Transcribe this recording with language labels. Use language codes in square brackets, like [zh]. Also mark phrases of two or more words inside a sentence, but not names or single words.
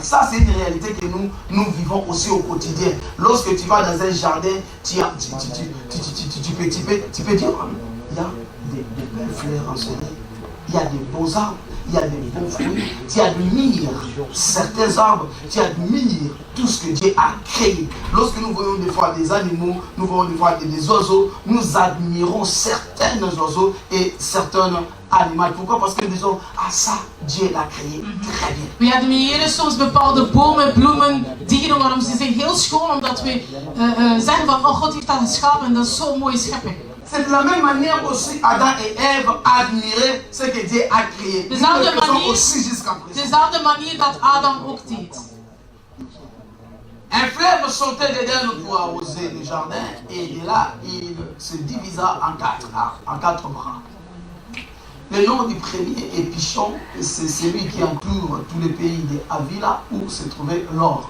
[fr] Ça, c'est une réalité que nous vivons aussi au quotidien. Lorsque tu vas dans un jardin, tu peux dire, il y a des belles fleurs en soleil, il y a des beaux arbres, il y a des beaux fruits, tu admires certains arbres, tu admires tout ce que Dieu a créé. Lorsque nous voyons des fois des animaux, nous voyons des fois des oiseaux, nous admirons certains oiseaux et certains animaux. Pourquoi? Parce que nous disons, ah ça, Dieu l'a créé très bien. [nl] We admireren soms bepaalde bomen, bloemen, dieren, waarom ze zijn heel schoon, omdat we zeggen van, oh God heeft dat geschapen en dat is zo'n mooie schepping. [fr] C'est de la même manière aussi Adam et Ève admiraient ce que Dieu a créé. Nous le faisons aussi jusqu'à présent. [nl] Dezelfde manier dat Adam ook deed. [fr] Un fleuve sortait d'Éden pour arroser le jardin et de là il se divisa en quatre bras. Le nom du premier est Pichon, c'est celui qui entoure tout le pays de Havila où se trouvait l'or.